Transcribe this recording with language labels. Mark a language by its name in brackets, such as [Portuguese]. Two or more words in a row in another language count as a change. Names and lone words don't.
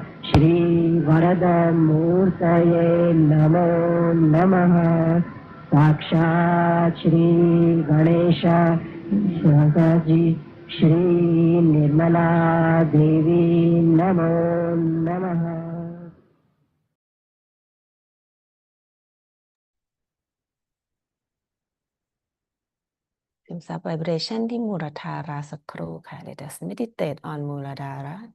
[Sanskrit] श्रीवरदमूर्तये नमो नमः साक्षात् श्री गणेश जी श्री निर्मला देवी नमो नमः [Thai] ซึมซับ vibration ที่มูลธาราสักครู่ค่ะ [English] Let us meditate on [Thai] มูลธาระ